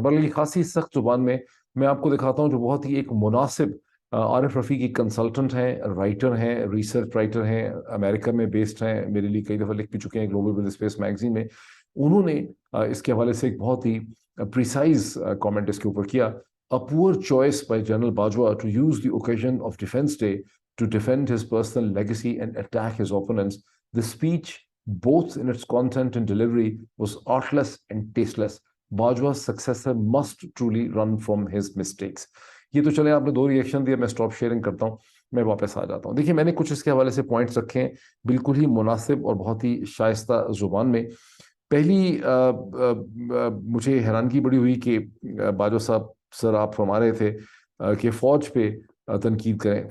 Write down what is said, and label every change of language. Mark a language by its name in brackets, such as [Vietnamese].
[Urdu] بلکہ یہ خاصی سخت زبان میں آپ کو دکھاتا ہوں جو بہت ہی ایک مناسب. عارف رفیقی کنسلٹنٹ ہیں، رائٹر ہیں، ریسرچ رائٹر ہیں، امریکہ میں بیسڈ ہیں، میرے لیے کئی دفعہ لکھ بھی چکے ہیں گلوبل بزنس اسپیس میگزین میں. انہوں نے اس کے حوالے سے ایک بہت ہی پریسائز کامنٹ اس کے اوپر کیا. [English] A poor choice by General Bajwa to use the occasion of Defense Day to defend his personal legacy and attack his opponents. The speech, both in its content and delivery, was artless and tasteless. Bajwa's successor must truly run from his mistakes. [Urdu] یہ تو چلے آپ نے 2 reaction دیا، میں stop sharing کرتا ہوں، میں واپس آ جاتا ہوں. دیکھیے میں نے کچھ اس کے حوالے سے پوائنٹس رکھے ہیں بالکل ہی مناسب اور بہت ہی شائستہ زبان میں. پہلی مجھے حیرانگی بڑی ہوئی کہ باجوہ صاحب سر آپ فرما رہے تھے کہ فوج پہ تنقید کریں.